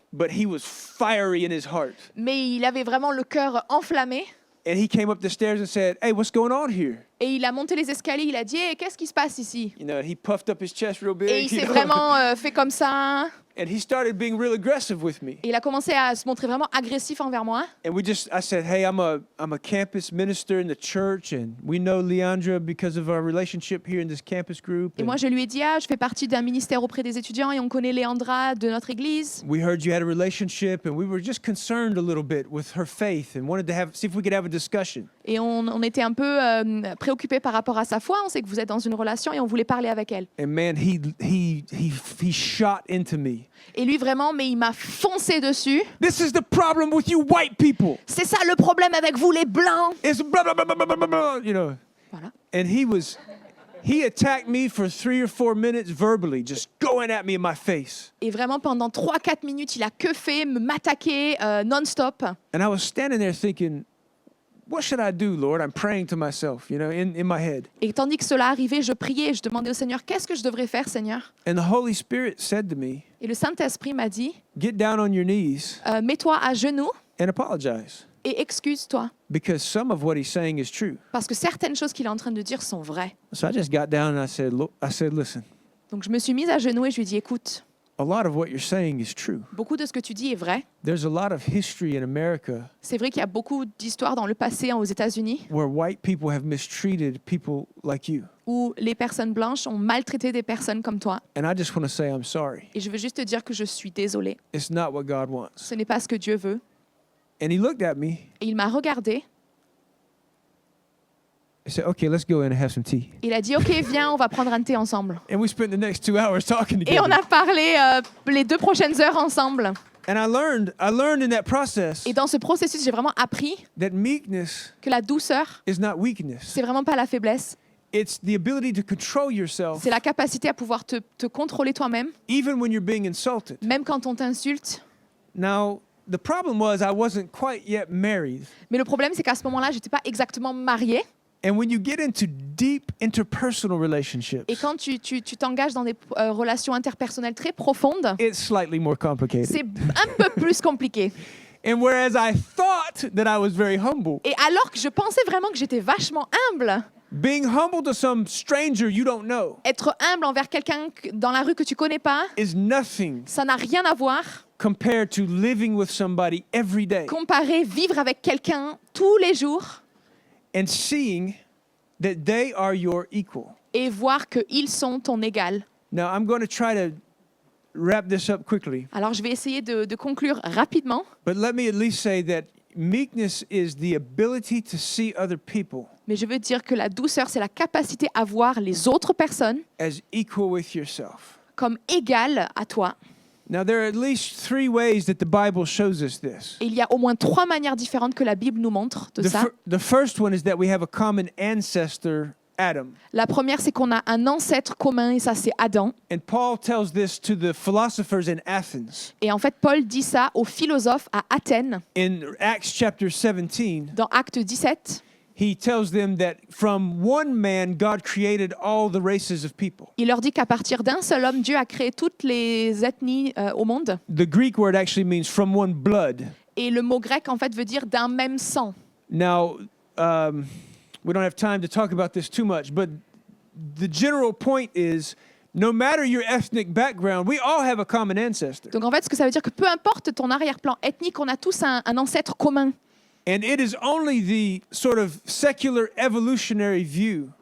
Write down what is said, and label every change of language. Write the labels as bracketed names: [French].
[English] but he was fiery in his heart. [French] Mais il avait vraiment le cœur enflammé. [English] And he came up the stairs and said, hey, what's going on here? [French] Et il a monté les escaliers. Il a dit hey, qu'est-ce qui se passe ici? [English] You know, he puffed up his chest real big. [French] Et il [English] you [French] s'est [English] know. [French] vraiment fait comme ça. [English] And he started being real aggressive with me. [French] Et il a commencé à se montrer vraiment agressif envers moi. [English] And I said, hey, I'm a campus minister in the church, and we know Leandra because of our relationship here in this campus group. [French] Et moi, je lui ai dit je fais partie d'un ministère auprès des étudiants et on connaît Léandra de notre église. [English] We heard you had a relationship, and we were just concerned a little bit with her faith and wanted to see if we could have a discussion. [French] Et on était un peu préoccupés par rapport à sa foi. On sait que vous êtes dans une relation et on voulait parler avec elle. [English] And man, he shot into me. [French] Et lui, vraiment, mais il m'a foncé dessus. [English] This is the problem with you white people. [French] C'est ça le problème avec vous, les Blancs. [English] It's blah, blah, blah, blah, blah, blah, blah, you know. [French] Voilà. [English] And he attacked me for 3 or 4 minutes verbally, just going at me in my face. [French] Et vraiment, pendant 3-4 minutes, il a que fait m'attaquer non-stop. [English] And I was standing there thinking, what should I do, Lord? I'm praying to myself, you know, in my head. [French] Et tandis que cela arrivait, je priais, je demandais au Seigneur, qu'est-ce que je devrais faire, Seigneur? [English] And the Holy Spirit said to me, [French] Et le Saint-Esprit m'a dit, [English] get down on your knees [French] mets-toi à genoux [English] and apologize. [French] et excuse-toi. [English] Because some of what he's saying is true. [French] Parce que certaines choses qu'il est en train de dire sont vraies. [English] So I just got down and I said, listen, [French] Donc je me suis mise à genoux et je lui ai dit, écoute, [English] a lot of what you're saying is true. [French] beaucoup de ce que tu dis est vrai. [English] There's a lot of history in America [French] C'est vrai qu'il y a beaucoup d'histoires dans le passé aux États-Unis [English] where white people have mistreated people like you. [French] où les personnes blanches ont maltraité des personnes comme toi. [English] And I just want to say I'm sorry. [French] Et je veux juste te dire que je suis désolée. [English] It's not what God wants. [French] Ce n'est pas ce que Dieu veut. [English] And he looked at me. [French] Et il m'a regardé. [English] He said, okay, let's go in and have some tea. [French] Il a dit, OK, viens, on va prendre un thé ensemble. [English] And we spent the next 2 hours talking [French] Et on [English] together. [French] a parlé les 2 prochaines heures ensemble. [English] And I learned in that process [French] Et dans ce processus, j'ai vraiment appris [English] that meekness [French] que la douceur, [English] is not weakness. [French] c'est vraiment pas la faiblesse. [English] It's the ability to control yourself [French] C'est la capacité à pouvoir te contrôler toi-même, [English] even when you're being insulted. [French] même quand on t'insulte. [English] Now, the problem was I wasn't quite yet married. [French] Mais le problème, c'est qu'à ce moment-là, je n'étais pas exactement mariée. [English] And when you get into deep interpersonal relationships, [French] Et quand tu t'engages dans des relations interpersonnelles très profondes, [English] it's slightly more complicated. [French] c'est un peu plus compliqué. [English] And whereas I thought that I was very humble, [French] Et alors que je pensais vraiment que j'étais vachement humble, [English] being humble to some stranger you don't know [French] être humble envers quelqu'un dans la rue que tu connais pas, [English] is nothing [French] ça n'a rien à voir. [English] compared to living with somebody every day [French] Comparer vivre avec quelqu'un tous les jours [English] and seeing that they are your equal. [French] et voir qu'ils sont ton égal. [English] Now, I'm going to try to wrap this up quickly, [French] Alors, je vais essayer de conclure rapidement, [English] but let me at least say that meekness is the ability to see other people [French] mais je veux dire que la douceur, c'est la capacité à voir les autres personnes [English] as equal with yourself. [French] comme égales à toi. [English] Now, there are at least 3 ways that the Bible shows us this. [French] Et il y a au moins 3 manières différentes que la Bible nous montre de ça. [English] The first one is that we have a common ancestor, Adam. [French] La première, c'est qu'on a un ancêtre commun, et ça, c'est Adam. [English] And Paul tells this to the philosophers in Athens. [French] Et en fait, Paul dit ça aux philosophes à Athènes, [English] In Acts chapter 17, [French] dans Acte 17. [English] he tells them that from one man God created all the races of people. [French] Il leur dit qu'à partir d'un seul homme, Dieu a créé toutes les ethnies au monde. [English] The Greek word actually means from one blood. [French] Et le mot grec, en fait, veut dire d'un même sang. [English] Now, we don't have time to talk about this too much, but the general point is no matter your ethnic background, we all have a common ancestor. [French] Donc en fait, ce que ça veut dire que peu importe ton arrière-plan ethnique, on a tous un ancêtre commun. [English] And it is only the sort of secular evolutionary view